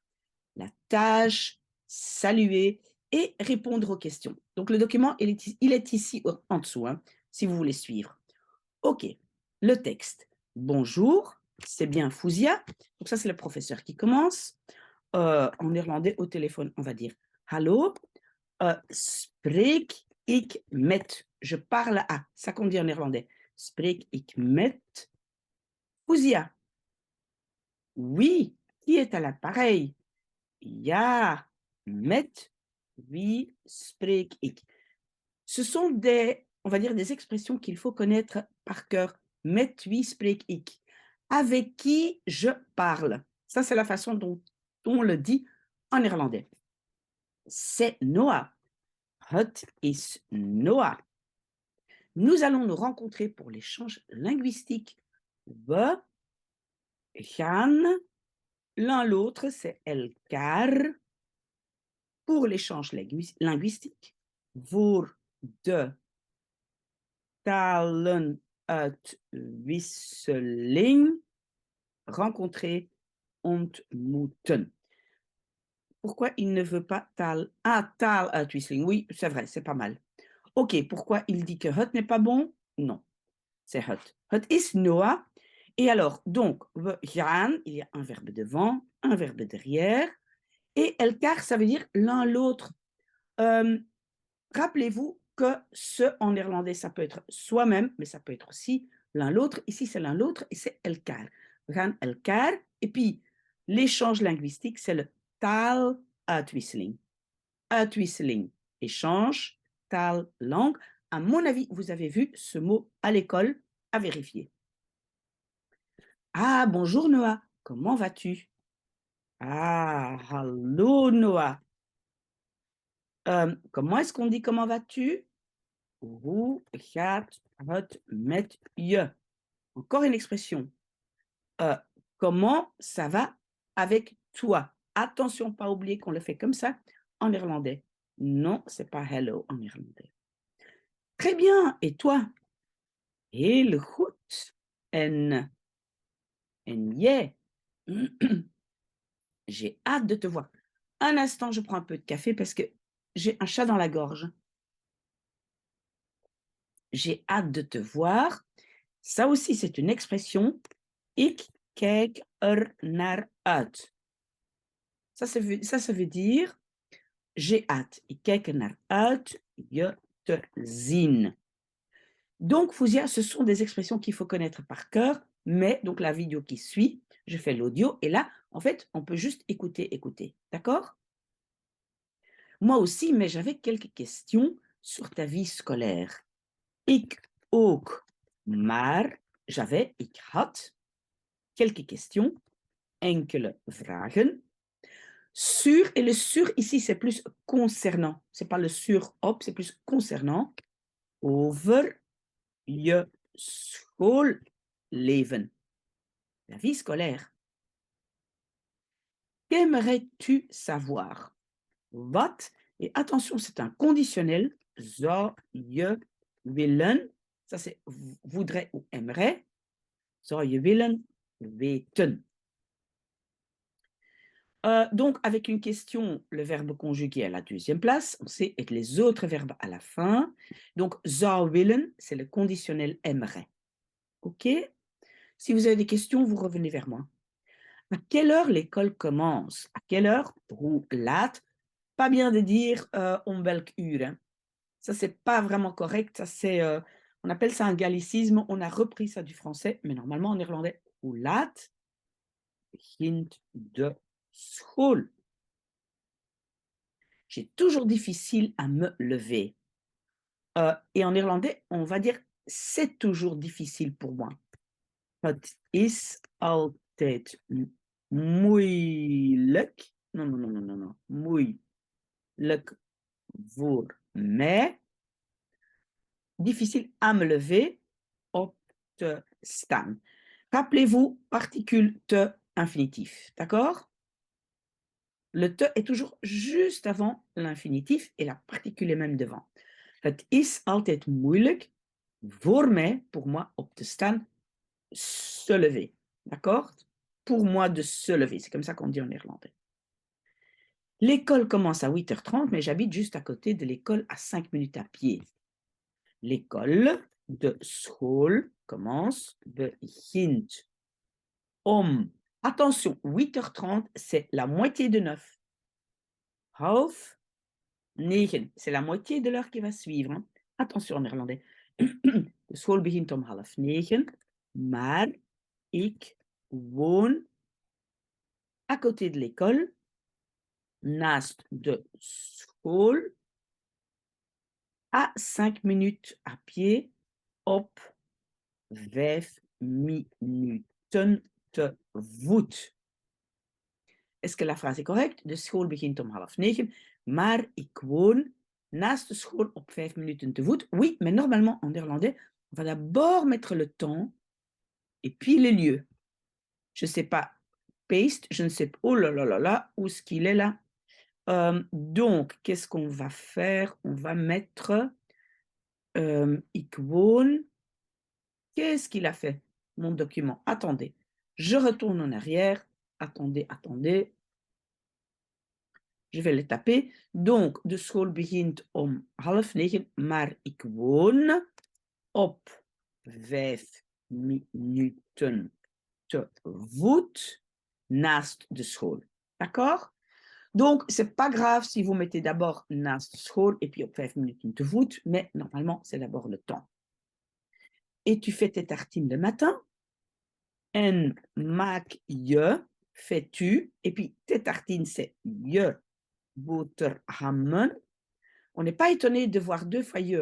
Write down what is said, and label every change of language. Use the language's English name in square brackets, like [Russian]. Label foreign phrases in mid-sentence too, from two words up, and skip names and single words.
[French] La tâche, saluer et répondre aux questions. Donc, le document, il est ici en dessous, hein, si vous voulez suivre. OK, le texte. Bonjour, c'est bien Fouzia. Donc, ça, c'est le professeur qui commence. En néerlandais, au téléphone, on va dire [Dutch] Hallo, spreek ik met. [French] Je parle à. Ça qu'on dit en néerlandais. [Dutch] Spreek ik met Fouzia. [French] Oui, qui est à l'appareil? [Dutch] Ja, met wie spreek ik. [French] Ce sont des, on va dire, des expressions qu'il faut connaître par cœur. [Dutch] Met wie spreek ik. [French] Avec qui je parle. Ça, c'est la façon dont on le dit en néerlandais. [Dutch] C'est Noah. Het is Noah. [French] Nous allons nous rencontrer pour l'échange linguistique. [Dutch] We gaan, [French] l'un l'autre, c'est elkaar. Pour l'échange linguistique. [Dutch] Voor de talenuitwisseling. [French] Rencontrer, ontmoeten. Pourquoi il ne veut pas taaluitwisseling? Oui, c'est vrai, c'est pas mal. OK, pourquoi il dit que het n'est pas bon? Non, c'est het. [Dutch] Het is Noah. [French] Et alors, donc, [Dutch] we gaan, [French] il y a un verbe devant, un verbe derrière. Et elkaar, ça veut dire l'un l'autre. Rappelez-vous que ce en néerlandais, ça peut être soi-même, mais ça peut être aussi l'un l'autre. Ici, c'est l'un l'autre et c'est elkaar. [Dutch] We gaan elkaar. [French] Et puis, l'échange linguistique, c'est le taaluitwisseling. Uitwisseling, échange, taal, langue. À mon avis, vous avez vu ce mot à l'école, à vérifier. Ah, bonjour Noah, comment vas-tu? [Dutch] Ah, hallo Noah. [French] Comment est-ce qu'on dit comment vas-tu? [Dutch] Hoe gaat het met je? [French] Encore une expression. Euh, comment ça va avec toi? Attention, pas oublier qu'on le fait comme ça en néerlandais. Non, c'est pas hello en néerlandais. Très bien. Et toi? [Dutch] Heel goed. En jij? [French] J'ai hâte de te voir. Un instant, je prends un peu de café parce que j'ai un chat dans la gorge. J'ai hâte de te voir. Ça aussi, c'est une expression. [Dutch] Ik kijk naar uit. [French] Ça veut dire j'ai hâte. [Dutch] Ik kijk naar uit je te zien. [French] Donc, Fouzia, ce sont des expressions qu'il faut connaître par cœur, mais donc la vidéo qui suit, je fais l'audio et là, en fait, on peut juste écouter. D'accord? Moi aussi, mais j'avais quelques questions sur ta vie scolaire. [Dutch] Ik ook, maar ik had [French] quelques questions, [Dutch] enkele vragen, [French] Sur, et le sur ici, c'est plus concernant. C'est pas le sur op, c'est plus concernant. [Dutch] Over je schoolleven. [French] La vie scolaire. Qu'aimerais-tu savoir? Wat, et attention, c'est un conditionnel. [Dutch] Zou je willen, [French] ça c'est voudrait ou aimerait. [Dutch] Zou je willen weten. [French] Donc, avec une question, le verbe conjugué à la deuxième place, on sait, et les autres verbes à la fin. Donc, [Dutch] zou willen, [French] c'est le conditionnel aimerait. OK? Si vous avez des questions, vous revenez vers moi. À quelle heure l'école commence? À quelle heure? [Dutch] Hoe laat? [French] Pas bien de dire [Dutch] om welk uur. [French] Hein. Ça, c'est pas vraiment correct. Ça, c'est, on appelle ça un gallicisme. On a repris ça du français, mais normalement en irlandais, [Dutch] hoe laat begint de school? [French] J'ai toujours difficile à me lever. Et en irlandais, on va dire c'est toujours difficile pour moi. [Dutch] Het is altijd moeilijk. [French] Non, non, non, non, non, non. [Dutch] Moeilijk voor mij. [French] Difficile à me lever. [Dutch] Op te staan. [French] Rappelez-vous, particule te infinitif. D'accord? Le te est toujours juste avant l'infinitif et la particule est même devant. [Dutch] Het is altijd moeilijk voor mij, [French] pour moi, [Dutch] op te staan, [French] se lever. D'accord? Pour moi, de se lever. C'est comme ça qu'on dit en irlandais. L'école commence à 8h30, mais j'habite juste à côté de l'école à 5 minutes à pied. L'école [Dutch] de school [French] commence, [Dutch] begint om. [French] Attention, 8h30, c'est la moitié de 9. Half 9, c'est la moitié de l'heure qui va suivre. Hein. Attention en néerlandais. [Dutch] De school begint om 8:30, maar ik woon [French] à côté de l'école, [Dutch] naast de school, [French] à 5 minutes à pied, [Dutch] op 5 minuten te voet. [French] Est-ce que la phrase est correcte? [Dutch] De school begint om 8:30, maar ik woon naast de school op 5 minuten te voet. [French] Oui, mais normalement en néerlandais, on va d'abord mettre le temps et puis les lieux. Je ne sais pas, paste, je ne sais pas, oh là là là là, où est-ce qu'il est là? Donc, qu'est-ce qu'on va faire? On va mettre [Dutch] ik woon. [French] Qu'est-ce qu'il a fait, mon document? Attendez, je retourne en arrière. Attendez, attendez. Je vais le taper. Donc, [Dutch] de school begint om 8:30, maar ik woon op 5 minuten te voet naast de school. [French] D'accord? Donc, c'est pas grave si vous mettez d'abord [Dutch] naast de school [French] et puis [Dutch] op 5 minuten te voet, [French] mais normalement, c'est d'abord le temps. Et tu fais tes tartines le matin. [Dutch] En maak je, [French] fais-tu, et puis tes tartines, c'est [Dutch] je boterhammen. [French] On n'est pas étonné de voir deux fois je.